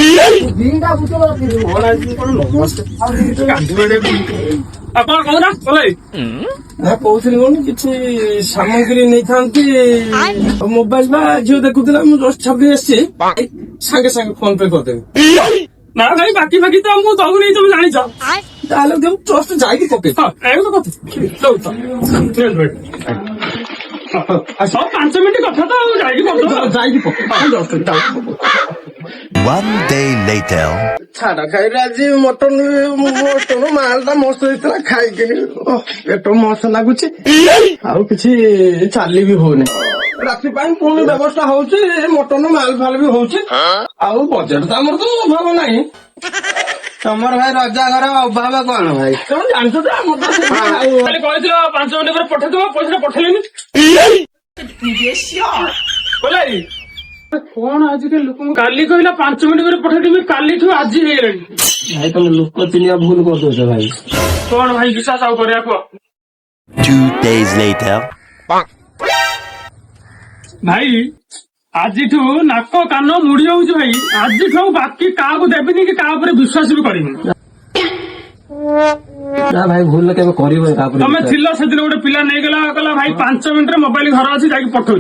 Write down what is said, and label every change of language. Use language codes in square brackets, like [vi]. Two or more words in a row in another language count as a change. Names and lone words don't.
[or] ଆପଣ କହୁଥିଲି କଣ କିଛି ସାମଗ୍ରୀ ନେଇଥାନ୍ତି, ମୋବାଇଲ ବା ଝିଅ ଦେଖୁଥିଲା, ମୁଁ ଜଷ୍ଟ ଛାପି ଆସିଛି, ସାଙ୍ଗେ ସାଙ୍ଗେ ଫୋନ ପେ କରିଦେବି। ନା ଭାଇ ବାକି ବାକି ତ ମୁଁ ଦଉନି, ତମେ ଜାଣିଛ। ତାହେଲେ ଜଷ୍ଟ ଯାଇକି ପକେଇ ସବୁ 5 ମିନିଟ୍ କଥା ତ ଯାଇକି ପକେଇ। [en] One day later. [or] ଛାଡ ଖାଇଲେ ଆଜି ମଟନ ମାଲ ଟା ମସ୍ତ ହେଇଥିଲା, ଖାଇକିନି ପେଟ ମସ୍ତ ଲାଗୁଛି, ଆଉ କିଛି ଚାଲି ବି ହଉନି। ରାତି ପାଇଁ ପୁଣି ବ୍ୟବସ୍ଥା ହଉଛି, ମଟନ ମାଲ ଫାଲ ବି ହଉଛି, ଆଉ ବଜେଟ ତ ଆମର ତ ଅଭାବ ନାହିଁ। ତମର ଭାଇ ରଜା ଘର ଅଭାବ କଣ ଭାଇ? ତମେ ଜାଣିଛ ତ ଆମର ତ ଖାଲି କହିଥିଲ 5 ମିନିଟ୍ ପରେ ପଠେଇଦବ, ପଇସା ପଠେଇଲେନି। କଣ ଆଜିକାଲି ଲୋକଙ୍କୁ କାଲି କହିଲା 5 ମିନିଟ୍ ପରେ ପଠେଇଦେବି, କାଲିଠୁ ଆଜି ହେଇଗଲାଣି। ଭାଇ ତମେ ଲୋକ ଚିହ୍ନିବା ଭୁଲ କରିଦଉଛ ଭାଇ। କଣ ଭାଇ ବିଶ୍ୱାସ ଆଉ କରିବା କୁହ। [en] 2 days later. [or] ଭାଇ ଆଜିଠୁ ନାକ କାନ ମୁଡି ଯାଉଛି ଭାଇ, ଆଜିଠୁ ଆଉ ବାକି କାହାକୁ ଦେବିନି କି କାହା ଉପରେ ବିଶ୍ୱାସ ବି କରିବିନି। ନା ଭାଇ ଭୁଲ କେବେ କରିବ। ତମେ ଥିଲ ସେଦିନ, ଗୋଟେ ପିଲା ନେଇଗଲା, କହିଲା ଭାଇ 5 ମିନିଟରେ ମୋବାଇଲ ଘର ଅଛି, ଯାଇକି ପଠଉଛି।